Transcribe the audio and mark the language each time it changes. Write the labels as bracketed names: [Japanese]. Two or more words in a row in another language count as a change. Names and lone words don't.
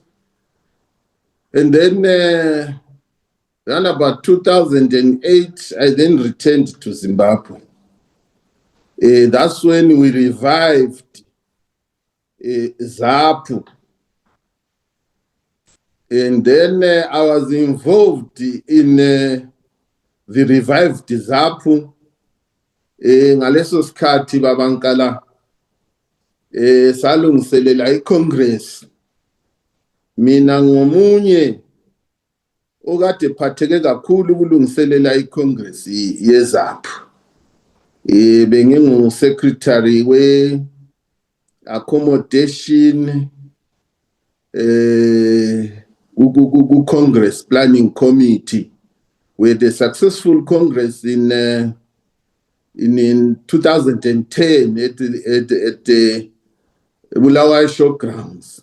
[English] And then around about 2008, I then returned to Zimbabwe. That's when we revived ZAPU. And then I was involved in the revived ZAPU. [North Ndebele] Ngaleso sikhathi babankala salungiselela iCongress. Mina ngomunye okade phatheke kakhulu ukulungiselela iCongress yeZAPU. [English] Bengingu secretary we accommodation Congress Planning Committee, where the successful Congress in 2010 at the Bulawayo Showgrounds.